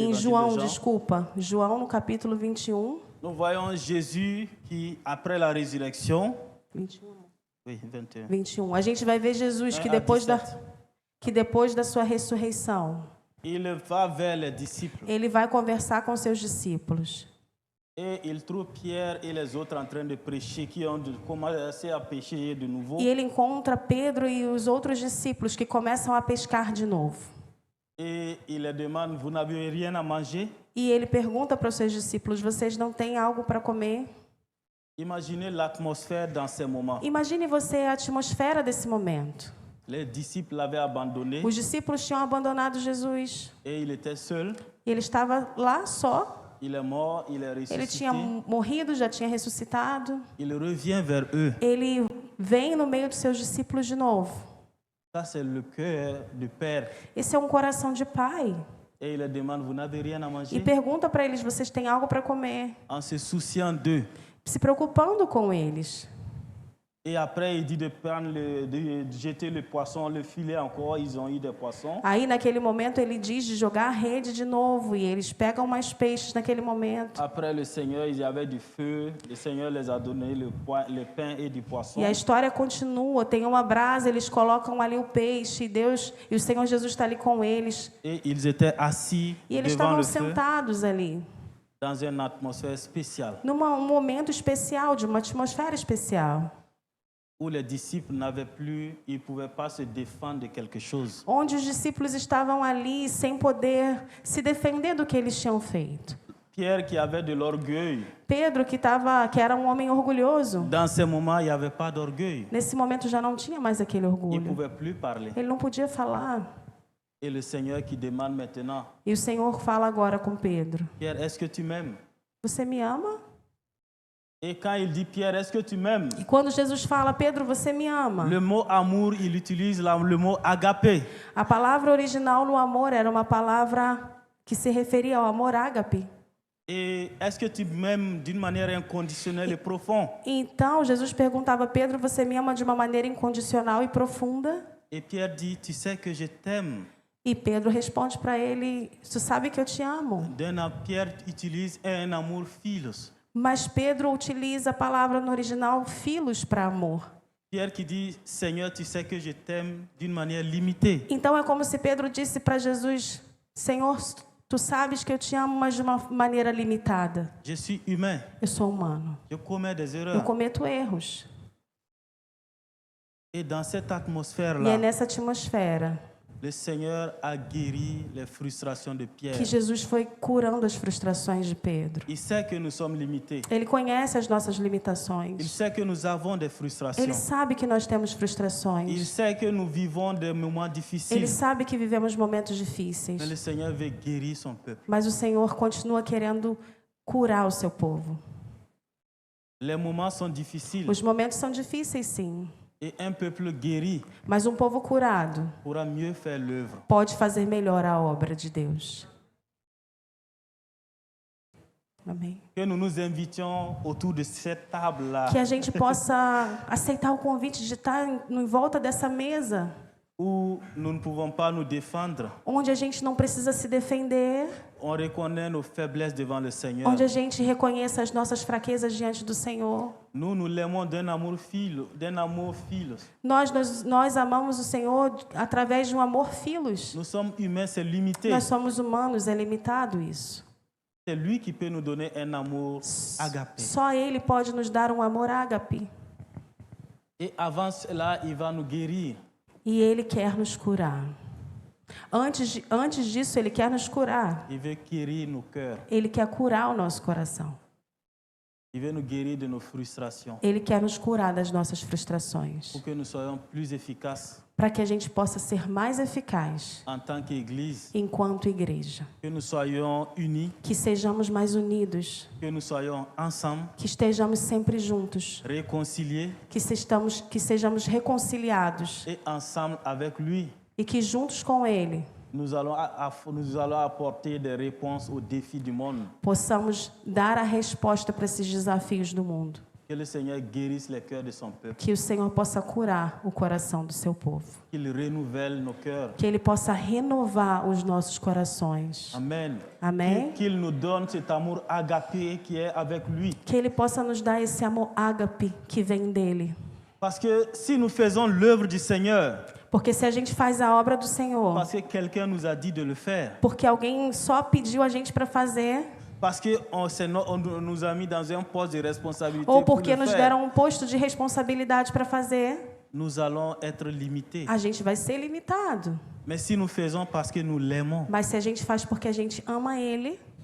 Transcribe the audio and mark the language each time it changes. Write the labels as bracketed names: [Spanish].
[French] l'évangile [Portuguese] João, [French] de Jean. [Portuguese] desculpa, João no capítulo 21. [French] Nous voyons Jésus qui, après la résurrection, 21. oui, 21, [Portuguese] 21. A gente vai ver Jesus que [French] à [Portuguese] depois 17, da sua ressurreição, [French] il va vers les disciples [Portuguese] ele vai conversar com seus discípulos. [French] et il trouve Pierre et les autres en train de prêcher, qui ont commencé à pécher de nouveau. [Portuguese] E ele encontra Pedro e os outros discípulos que começam a pescar de novo. [French] Et il leur demande, vous n'avez rien à manger? [Portuguese] E ele pergunta para os seus discípulos: vocês não têm algo para comer? [French] Imaginez l'atmosphère dans ces moments. [Portuguese] Imagine você a atmosfera desse momento. [French] Les disciples l'avaient abandonné [Portuguese] Os discípulos tinham abandonado Jesus. [French] et il était seul. [Portuguese] E ele estava lá só. [French] Il est mort, il est [Portuguese] Ele tinha [French] ressuscité. [Portuguese] morrido, já tinha ressuscitado. [French] Il revient vers eux. [Portuguese] Ele vem no meio dos seus discípulos de novo. [French] Ça, c'est le cœur du Père. [Portuguese] Esse é um coração de pai. [French] Et il leur demande, vous n'avez rien à [Portuguese] E [French] manger? [Portuguese] pergunta para eles: vocês têm algo para comer? [French] En se souciant d'eux. [Portuguese] Se preocupando com eles. [French] Et après, il dit de prendre de jeter le poisson, le filet encore. Ils ont eu des poissons. [Portuguese] Aí, naquele momento, ele diz de jogar a rede de novo. E eles pegam mais peixes naquele momento. [French] Après, le Seigneur, il y avait du feu. Le Seigneur les a donné le pain et du poisson. [Portuguese] E a história continua. Tem uma brasa, eles colocam ali o peixe. E o Senhor Jesus está ali com eles. [French] Et ils étaient assis [Portuguese] E eles [French] devant [Portuguese] estavam [French] le feu [Portuguese] sentados ali. [French] dans une atmosphère spéciale [Portuguese] Num momento especial, de uma atmosfera especial. [French] où les disciples n'avaient plus, ils ne pouvaient pas se défendre de quelque chose. [Portuguese] Onde os discípulos estavam ali sem poder se defender do que eles tinham feito. [French] Pierre qui avait de l'orgueil, [Portuguese] Pedro, que era um homem orgulhoso, [French] dans ces moments, il n'y avait pas d'orgueil. [Portuguese] nesse momento já não tinha mais aquele [French] Il ne [Portuguese] orgulho. [French] pouvait plus parler. [Portuguese] Ele não podia falar. [French] Et le Seigneur qui demande maintenant, [Portuguese] E o Senhor fala agora com Pedro: [French] Pierre, est-ce que tu m'aimes? [Portuguese] você me ama? [French] Et quand il dit, Pierre, est-ce que tu m'aimes? [Portuguese] E quando Jesus fala: Pedro, você me ama? [French] Le mot amour, il utilise le mot agapé. [Portuguese] A palavra original no amor era uma palavra que se referia ao amor ágape. [French] Et est-ce que tu m'aimes d'une manière inconditionnelle et profonde? [Portuguese] Então Jesus perguntava: Pedro, você me ama de uma maneira incondicional e profunda? [French] Et Pierre dit, tu sais que je t'aime. [Portuguese] E Pedro responde para ele: tu sabe que eu te amo. [French] Pierre utilise un amour philos. [Portuguese] Mas Pedro utiliza a palavra no original philos para amor. [French] Pierre qui dit, Seigneur, tu sais que je t'aime d'une manière limitée. [Portuguese] Então é como se Pedro disse para Jesus: Senhor, tu sabes que eu te amo, mas de uma maneira limitada. [French] Je suis humain. [Portuguese] Eu sou humano. [French] Je commets des [Portuguese] Eu [French] erreurs. [Portuguese] cometo erros. [French] Et dans cette [Portuguese] E é [French] atmosphère-là, [Portuguese] nessa atmosfera [French] le Seigneur a guéri les frustrations de Pierre. [Portuguese] que Jesus foi curando as frustrações de Pedro. [French] Il sait que nous sommes limités. [Portuguese] Ele conhece as nossas [French] Il [Portuguese] limitações. [French] sait que nous avons des [Portuguese] Ele [French] frustrations. [Portuguese] sabe que nós temos [French] Il [Portuguese] frustrações. [French] sait que nous vivons des moments [Portuguese] Ele [French] difficiles. [Portuguese] sabe que vivemos momentos [French] Mais le [Portuguese] difíceis. [French] Seigneur veut guérir son peuple. [Portuguese] Mas o Senhor continua querendo curar o seu povo. [French] Les moments sont difficiles. [Portuguese] Os momentos são difíceis, sim. [French] Et un peuple guéri [Portuguese] Mas um povo curado [French] pourra mieux faire l'œuvre. [Portuguese] pode fazer melhor a obra de Deus. Amém. [French] Que nous nous invitions autour de cette table-là, [Portuguese] Que a gente possa aceitar o convite de estar em volta dessa mesa, [French] où nous ne pouvons pas nous défendre. [Portuguese] onde a gente não precisa se defender, [French] On reconnaît nos faiblesses devant le Seigneur. [Portuguese] onde a gente reconheça as nossas fraquezas diante do Senhor. [French] Nous l'aimons d'un amour philos. [Portuguese] Nós amamos o Senhor através de um amor filos. [French] Nous sommes humains, c'est limité. [Portuguese] Nós somos humanos, é limitado isso. [French] C'est lui qui peut nous donner un amour agapé. [Portuguese] Só Ele pode nos dar um amor ágape. [French] Et avant cela, il va nous guérir. [Portuguese] E Ele quer nos curar. Antes disso, Ele quer nos curar. [French] Il veut guérir nos cœurs. [Portuguese] Ele quer curar o nosso coração. [French] Il veut nous guérir de nos frustrations [Portuguese] Ele quer nos curar das nossas frustrações, [French] pour que nous soyons plus efficaces [Portuguese] para que a gente possa ser mais eficaz [French] en tant qu'Église, [Portuguese] enquanto igreja, [French] que nous soyons unis, [Portuguese] que sejamos mais unidos, [French] que nous soyons ensemble, [Portuguese] que estejamos sempre juntos, [French] réconciliés [Portuguese] que sejamos reconciliados [French] et ensemble avec lui, [Portuguese] e que juntos com Ele [French] nous allons apporter des réponses aux défis du monde. [Portuguese] possamos dar a resposta para esses desafios do mundo. [French] Que le Seigneur guérisse les cœurs de son peuple, [Portuguese] Que o Senhor possa curar o coração do seu povo. [French] qu'il renouvelle nos cœurs. [Portuguese] Que Ele possa renovar os nossos corações. [French] Amen. [Portuguese] Amém? [French] Qu'il nous donne cet amour agapé qui est avec lui. [Portuguese] Que Ele possa nos dar esse amor ágape que vem dEle. [French] Parce que si nous faisons l'œuvre du Seigneur, [Portuguese] Porque se a gente faz a obra do Senhor, [French] parce que quelqu'un nous a dit de le faire, [Portuguese] porque alguém só pediu a gente para fazer, [French] parce qu'on nous a mis dans un poste de responsabilité [Portuguese] ou [French] pour [Portuguese] porque [French] le [Portuguese] nos [French] faire, [Portuguese] deram um posto de responsabilidade para fazer, [French] nous allons être limités. [Portuguese] a gente vai ser limitado. [French] Mais si nous faisons parce que nous l'aimons, [Portuguese] Mas se a gente faz porque a gente ama Ele,